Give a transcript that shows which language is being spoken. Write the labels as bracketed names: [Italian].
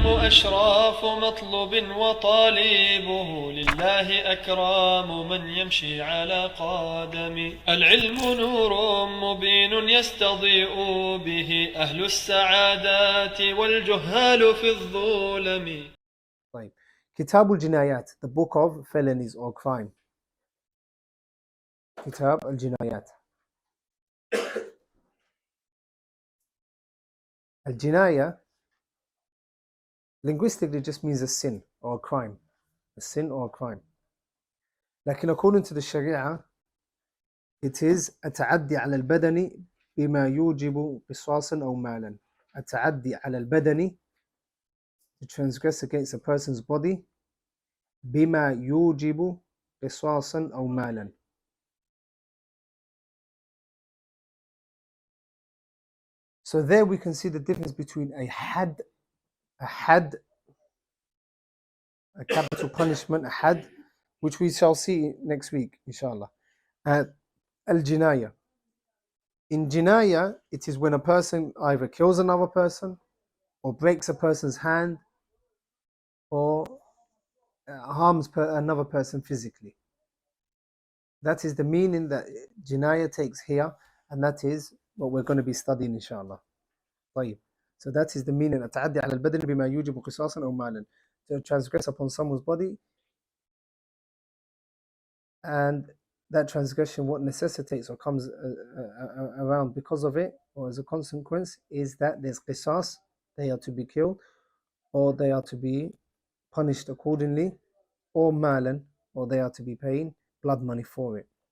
[Arabic] أشراف مطلوب وطالبه لله أكرام من يمشي على قدم. العلم نور مبين يستضيء به أهل السعادات والجهال في الظلم. طيب. كتاب الجنايات, [English] the book of felonies or crime. [Arabic] كتاب الجنايات. [English] الجناية linguistically just means a sin or a crime. A sin or a crime. [Arabic] لكن [English] according to the Sharia, it is [Arabic] التعدي على البدن بما يوجب قصاصا أو مالا. التعدي على البدن, [English] to transgress against a person's body, [Arabic] بما يوجب قصاصا أو مالا. [English] So there we can see the difference between a had, a capital punishment, a had, which we shall see next week, inshallah. And al-jinaya. In jinaya, it is when a person either kills another person, or breaks a person's hand, or harms another person physically. That is the meaning that jinaya takes here, and that is what we're going to be studying, inshallah. [Arabic] طيب. [English] So that is the meaning. [Arabic] التعدي على البدن بما يوجب قصاصا أو مالا. [English] To transgress upon someone's body, and that transgression, what necessitates or comes around because of it, or as a consequence, is that there's qisas, they are to be killed, or they are to be punished accordingly, or malan, or they are to be paying blood money for it.